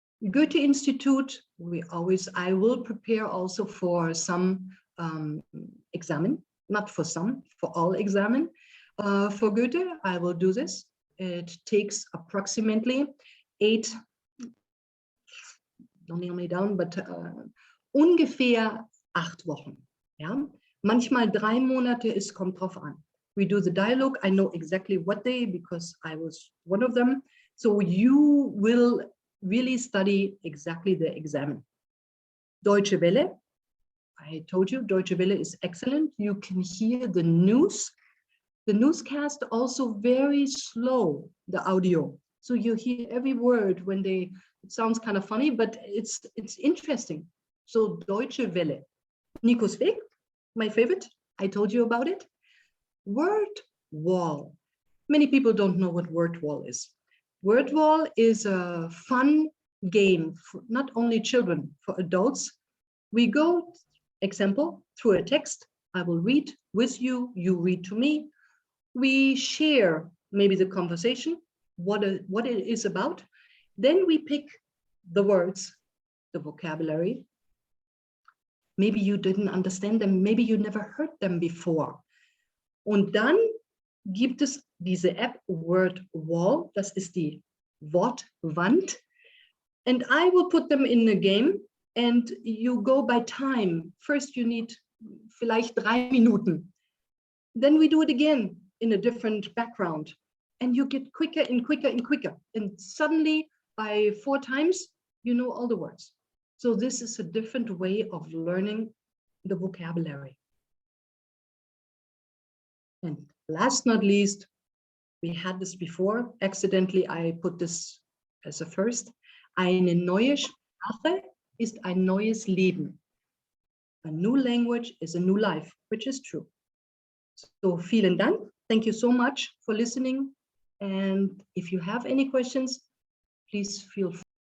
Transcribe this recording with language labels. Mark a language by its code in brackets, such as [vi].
[en] Goethe Institute, I will prepare also for some examen, not for some, for all examen. For Goethe, I will do this. It takes approximately 8, don't nail me down, but [de] ungefähr 8 Wochen. [en] Yeah? [de] Manchmal 3 Monate, es kommt drauf an. [en] We do the dialogue. I know exactly what day because I was one of them. So you will really study exactly the exam. Deutsche Welle. I told you Deutsche Welle is excellent. You can hear the news. The newscast also very slow, the audio. So you hear every word when it sounds kind of funny, but it's interesting. So Deutsche Welle. Nikos Weg, my favorite. I told you about it. Word wall. Many people don't know what word wall is. Word wall is a fun game for not only children, for adults. We go, example, through a text. I will read with you, you read to me. We share maybe the conversation, what it is about. Then we pick the words, the vocabulary. Maybe you didn't understand them, maybe you never heard them before. [de] Und dann gibt es diese App Word Wall, das ist die Wortwand. [en] And I will put them in a game and you go by time. First you need [de] vielleicht 3 Minuten. [en] Then we do it again in a different background. And you get quicker and quicker and quicker. And suddenly by 4 times, you know all the words. So this is a different way of learning the vocabulary. And last not least, we had this before. Accidentally, I put this as a first. [de] Eine neue Sprache ist ein neues Leben. [en] A new language is a new life, which is true. [de] So vielen Dank. [en] Thank you so much for listening. And if you have any questions, please feel free.